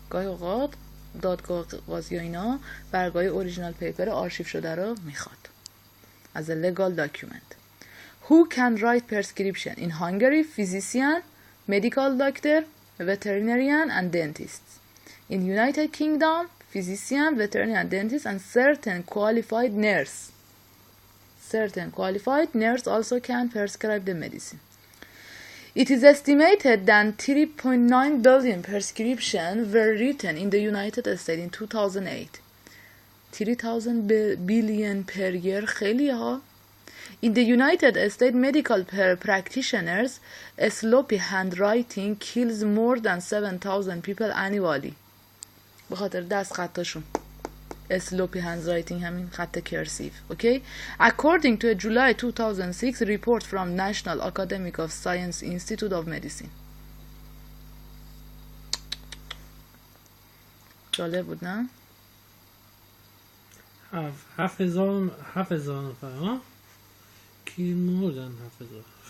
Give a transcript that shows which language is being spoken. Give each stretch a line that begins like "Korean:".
Persian: گاهی اوقات دادگاه قاضی اینا برگاه اوریجینال پیپر آرشیو شده رو میخواد.
English: As a legal document. Who can write prescription? In Hungary, physician, medical doctor, veterinarian and dentists. In United Kingdom, physician, veterinarian and dentist and certain qualified nurse. Certain qualified nurse also can prescribe the medicine. It is estimated that 3.9 billion prescriptions were written in the United States in 2008. 3,000 billion per year
Persian: خیلی ها.
English: In the United States, medical practitioners, sloppy handwriting kills more than 7,000 people annually.
Persian: به خاطر دست خطاشون.
English: Sloppy handwriting
Persian: همین خط کرسیو.
English: Okay? According to a July 2006 report from National Academy of Science Institute of Medicine.
Persian: جالب بود نه؟ 7,000 نفر ها؟ کی موردن 7,000.